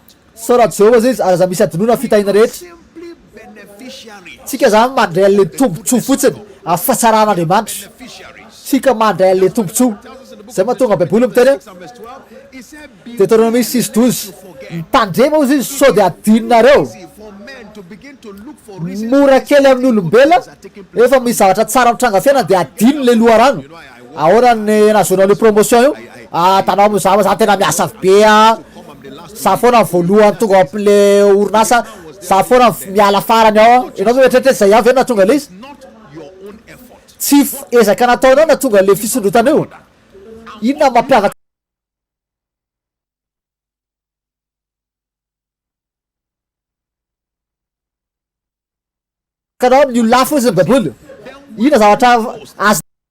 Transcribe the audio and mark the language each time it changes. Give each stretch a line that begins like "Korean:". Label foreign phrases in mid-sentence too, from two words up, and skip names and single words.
Malagasy: misaora Jehova zay izy ary za misy adinoana fitahina rehetra
English: simply beneficiaries.
Malagasy: tsika zany mandray an'le tombontsoa fotsiny afahasaran'Andriamanitra
English: Beneficiaries.
Malagasy: tsika mandray an'le tombontsoa zay mahatonga baiboly miteny
English: 6 and verse 12. He said, be
Malagasy: Deutéronomie 6:12 mitandrema ozy izy sao de adinonareo
English: easy for men to begin to look for reasons.
Malagasy: mora kely amin'ny olombelona efa misy zavatra tsara mitranga fiainana de adino le loharano ahora ny nahazoanao le promotion io tanao mizava za tena miasa be a za foana voalohany tonga am'le orinasa za foana miala farany ao a ianao mieritreritra zay avy eo natonga le izy
English: Not your own effort.
Malagasy: tsy ezaka nataonao natonga le fisondrotana io inona mampiavaka kanao amin'ny olona hafa izy ny baiboly inona zavatra azo